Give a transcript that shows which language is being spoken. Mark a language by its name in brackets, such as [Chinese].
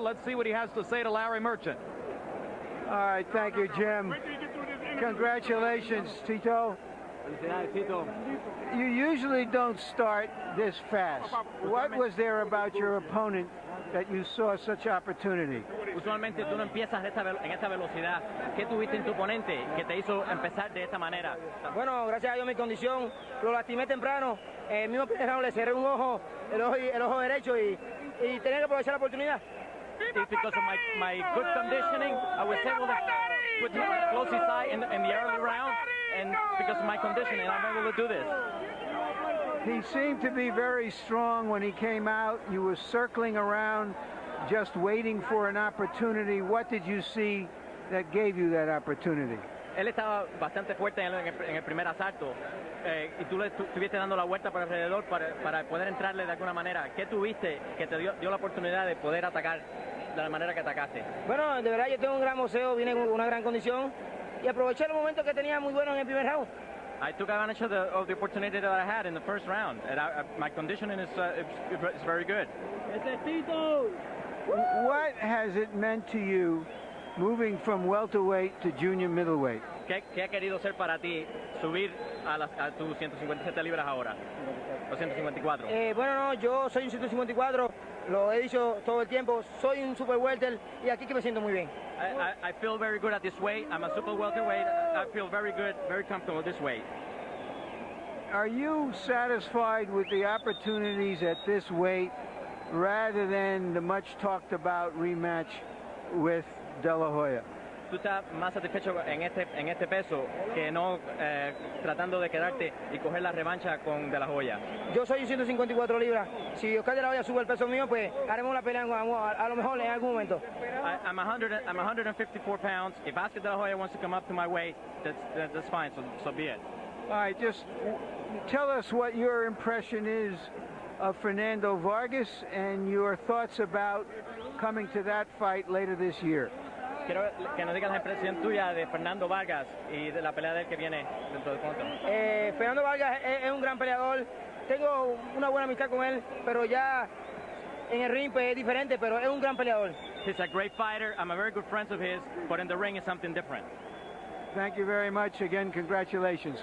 [English] Let's see what he has to say to Larry Merchant. All right, thank you, Jim. Congratulations, Tito. You usually don't start this fast. What was there about your opponent that you saw such opportunity? [Spanish] Usualmente tú no empiezas en esta velocidad. ¿Qué tuviste en tu oponente que te hizo empezar de esta manera? Bueno, gracias a Dios mi condición, lo lastimé temprano. El mismo primer round le cerré un ojo, el ojo derecho y tenía que aprovechar la oportunidad. [English] It's because of my good conditioning, I was able to put him close his eye in the early round, and because of my conditioning, I'm able to do this. He seemed to be very strong when he came out. You were circling around, just waiting for an opportunity. What did you see that gave you that opportunity? [Spanish] Él estaba bastante fuerte en el primer asalto, y tú le estuviste dando la vuelta por alrededor para poder entrarle de alguna manera. ¿Qué tuviste que te dio la oportunidad de poder atacar de la manera que atacaste? Bueno, de verdad yo tengo un gran boxeo, vine con una gran condición y aproveché el momento que tenía muy bueno en el primer round. [English] I took advantage of the opportunity that I had in the first round, and my conditioning is very good. What has it meant to you moving from welterweight to junior middleweight? [Spanish] ¿Qué ha querido ser para ti subir a tus 157 libras ahora? Los 154. Bueno, no, yo soy un 154, lo he dicho todo el tiempo, soy un super welter y aquí que me siento muy bien. [English] I feel very good at this weight. I'm a super welterweight. I feel very good, very comfortable at this weight. Are you satisfied with the opportunities at this weight rather than the much talked about rematch with De La Hoya? [Spanish] ¿Tú estás más satisfecho en este peso que no tratando de quedarte y coger la revancha con De La Hoya? Yo soy 154 libras. Si Oscar De La Hoya sube el peso mío, pues haremos la pelea a lo mejor en algún momento. [English] I'm 154 pounds. If Oscar De La Hoya wants to come up to my weight, that's fine. So be it. All right, just tell us what your impression is of Fernando Vargas and your thoughts about coming to that fight later this year. [Spanish] Quiero que nos digas la impresión tuya de Fernando Vargas y de la pelea de él que viene dentro de pronto. Fernando Vargas es un gran peleador. Tengo una buena amistad con él, pero ya en el ring pues, es diferente, pero es un gran peleador. [English] He's a great fighter. I'm a very good friend of his, but in the ring is something different. Thank you very much. Again, congratulations.